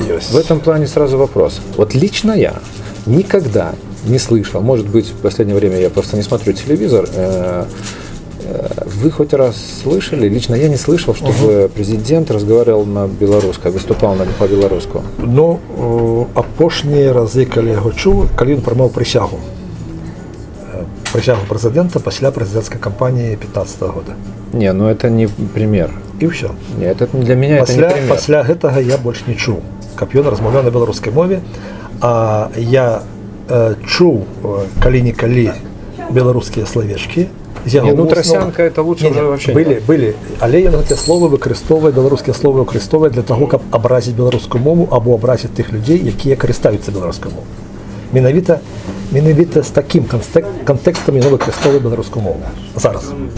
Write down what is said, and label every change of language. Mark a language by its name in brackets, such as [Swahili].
[Russian] в этом плане сразу вопрос. Вот лично я никогда не слышал, может быть, в последнее время я просто не смотрю телевизор, Вы хоть раз слышали, лично я не слышал, чтобы президент разговаривал на белорусском, выступал по-белорусски. [Belarusian] Ну, апошнія рази, калі яго чуў, калі ён прымаў прысягу. Прысягу прэзідэнта пасля прэзідэнцкай кампаніі 2015 года. [Russian] Не, ну это не пример. [Belarusian] І ўсё. [Russian] Нет, это для меня это не пример. [Belarusian] Пасля гэтага я больш не чуў, каб ён размаўляў на беларускай мове. А я чуў калі-нікалі беларускія словечкі. [Russian] Не, ну тросянка это лучше уже вообще [Belarusian] были, але ён гэтыя словы выкарыстоўвае, беларускія словы выкарыстоўвае для таго, каб абразіць беларускую мову або абразіць тых людзей, якія карыстаюцца беларускай мовай. Менавіта з такім кантэкстам ён выкарыстоўвае беларускую мову зараз.